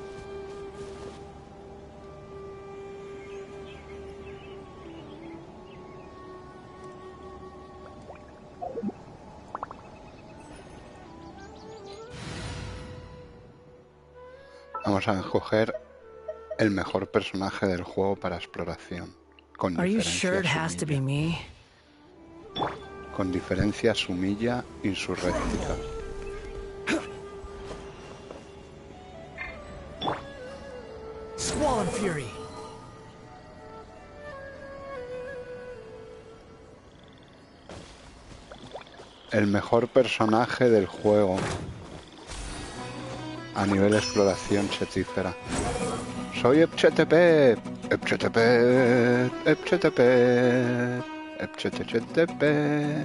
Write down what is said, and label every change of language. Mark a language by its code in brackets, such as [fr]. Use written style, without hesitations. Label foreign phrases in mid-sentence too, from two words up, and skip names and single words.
[es] Vamos a escoger el mejor personaje del juego para exploración. Con [en] Are you [es] diferencia [en] sure it has to be [es] Sumilla. [en] me? [es] Con diferencia Sumilla insurréctica. Squall and Fury. El mejor personaje del juego a nivel exploración chetífera. Soy Epchetepet, Epchetepet, Epchetepet, Epchetepet.